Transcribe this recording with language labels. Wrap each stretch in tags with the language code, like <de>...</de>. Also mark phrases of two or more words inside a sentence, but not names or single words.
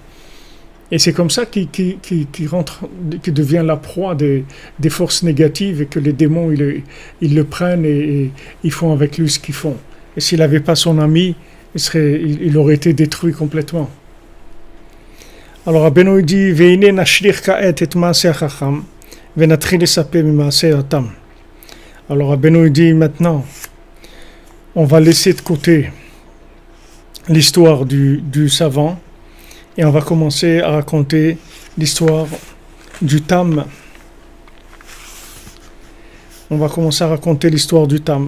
<fr>Et c'est comme ça qu'il devient la proie des forces négatives et que les démons, ils le prennent et ils font avec lui ce qu'ils font. Et s'il n'avait pas son ami, il aurait été détruit complètement. Alors Rabbeinu dit «</fr> <he>ועתה נשאיר כעת את מעשה החכם</he> <fr>» Alors Rabbeinu dit maintenant, on va laisser de côté l'histoire du savant et on va commencer à raconter l'histoire du Tam. On va commencer à raconter l'histoire du Tam.</fr>